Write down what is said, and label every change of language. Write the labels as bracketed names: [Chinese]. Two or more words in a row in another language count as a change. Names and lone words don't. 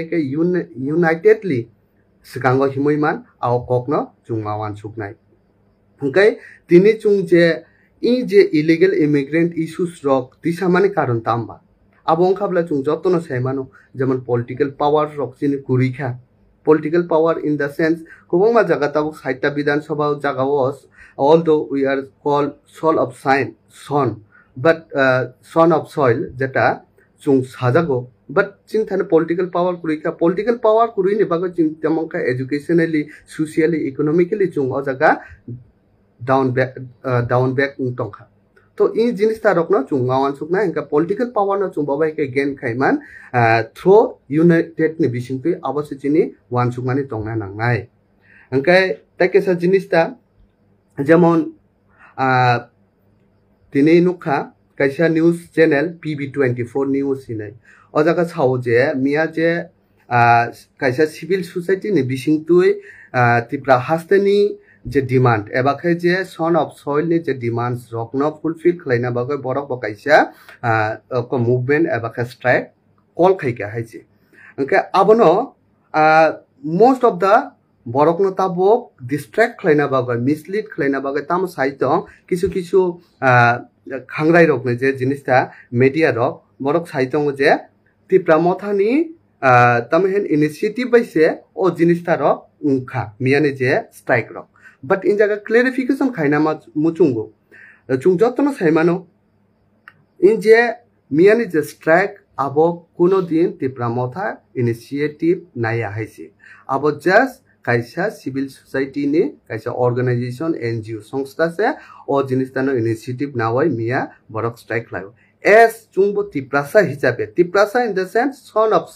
[Kok Borok] ke unitedly sikango himoiman ao kokno chungmawan suknai hingkai tini chung je [English] illegal immigrant issues [Kok Borok] rok tisamani karon tamba abo ongkhabla chung jotno saimano jemon [English] political power [Kok Borok] rok chini kurikha [English] political power in the sense [Kok Borok] kubangma jaga tabuk saita bidhan sabha jaga [English] was although we are called soul of son but son of soil [Kok Borok] jeta chung sajago but ching thane political power kuri ni bago ching tamangka [English] educationally socially economically [Kok Borok] chung o jaga down back tongkha to in jinis ta rokno chung ngawan sukna engka [English] political power [Kok Borok] no chung babai ke gain khaiman [English] through united [Kok Borok] ni bisingpi abose chini wan sukmani tongna nangnai engkai taikesa jinis ta jemon tini nukha kaisa [English] news channel [Kok Borok] PB24 news hinai o jaga chao je mia je kaisa [English] civil society [Kok Borok] ni bisingtui Tripura hasteni je demand ebakhe je [English] son of soil [Kok Borok] ni je demands rokno fulfill khlaina bagoi borok bakaisa ko movement ebakhe [English] strike call [Kok Borok] khaika haise engke abono [English] most of the [Kok Borok] borokno tabok distract khlaina bagoi mislead khlaina bagoi tam saitong kisu khangrai rokne je jinista media rok borok saitong je Tripura mothani tamhen initiative baise o jinista rok ungkha miani je strike rok but in jaga clarification khaina ma muchungo chung jotno saimano in je miani je strike abo kuno din Tripura motha initiative naya haise abo just kaisa [English] civil society [Kok Borok] ni kaisa [English] organization NGO [Kok Borok] সংস্থা se o jinistano initiative nawai mia borok strike layo as chungbo Triprasa hisabe Triprasa [English] in the sense son